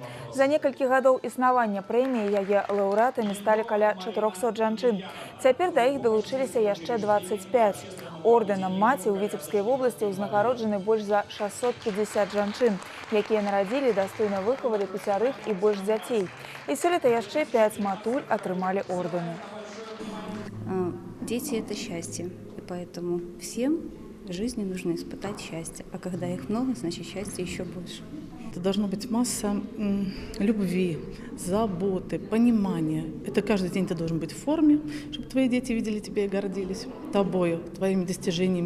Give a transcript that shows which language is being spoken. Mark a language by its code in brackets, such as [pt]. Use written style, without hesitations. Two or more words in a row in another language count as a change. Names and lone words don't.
[be] За некалькі гадоў існавання прэміі яе лаўрэатамі сталі каля 400 жанчын. Цяпер да іх далучыліся яшчэ 25. Ордэнам маці ў Віцебскай вобласці ўзнагароджаны больш за 650 жанчын, якія нарадзілі, дастойна выхавалі 5 і больш дзяцей. І сёлета яшчэ 5 матуль атрымалі ордэны. [ru] Дети – это счастье, и поэтому всем в жизни нужно испытать счастье. А когда их много, значит счастье еще больше. Это должна быть масса любви, заботы, понимания. Это каждый день ты должен быть в форме, чтобы твои дети видели тебя и гордились тобою, твоими достижениями.